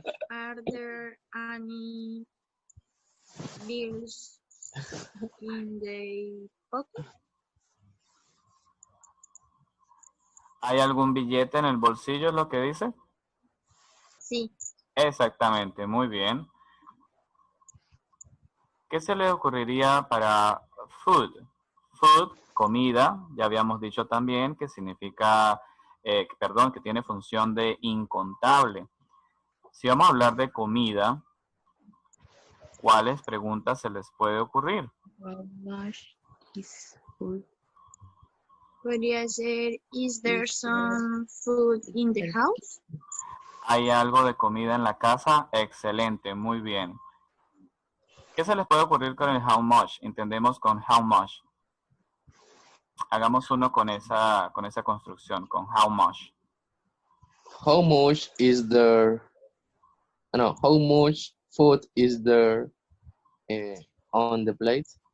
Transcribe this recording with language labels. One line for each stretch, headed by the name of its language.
English: Are there any bills in the pocket?
Spanish: ¿Hay algún billete en el bolsillo, es lo que dice? Sí. Exactamente, muy bien. ¿Qué se le ocurriría para food? Food, comida, ya habíamos dicho también que significa, que tiene función de incontable. Si vamos a hablar de comida, ¿cuáles preguntas se les puede ocurrir?
English: How much is food?
Spanish: Podría ser,
English: is there some food in the house?
Spanish: ¿Hay algo de comida en la casa? Excelente, muy bien. ¿Qué se les puede ocurrir con el how much? Entendemos con how much. Hagamos uno con esa construcción, con how much.
English: How much is there? No, how much food is there on the plate?